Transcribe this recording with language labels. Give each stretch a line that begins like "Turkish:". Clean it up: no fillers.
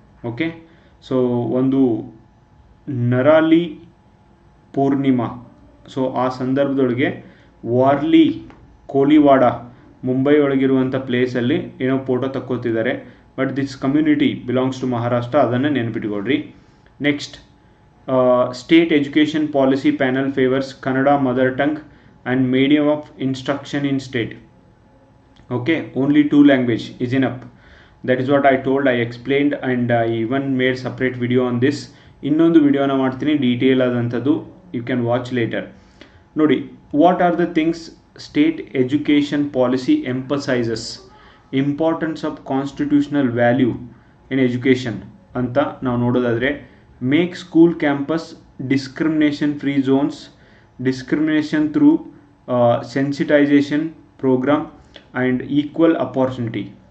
Kannada: Okay, so ಒಂದು ನರಾಲಿ Purnima, so ಆ ಸಂದರ್ಭದೊಳಗೆ ವಾರ್ಲಿ ಕೋಲಿವಾಡ ಮುಂಬೈ ಒಳಗಿರುವಂಥ ಪ್ಲೇಸಲ್ಲಿ ಏನೋ photo ತಕ್ಕೋತಿದ್ದಾರೆ.
English: but this community belongs to Maharashtra,
Kannada: ಅದನ್ನು ನೆನಪಿಟ್ಕೊಳ್ರಿ.
English: Next, state education policy panel favours Kannada mother tongue and medium of instruction in state. Okay, only 2 language is enough. That is what I told, I explained and I even made separate video on this.
Kannada: ಇನ್ನೊಂದು ವಿಡಿಯೋನ ಮಾಡ್ತೀನಿ detail ಆದಂಥದ್ದು,
English: You can watch later. ನೋಡಿ, what are the things state education policy emphasises importance of constitutional value in education
Kannada: ಅಂತ ನಾವು ನೋಡೋದಾದರೆ,
English: Make school campus discrimination free zones, discrimination through sensitisation programme and equal opportunity.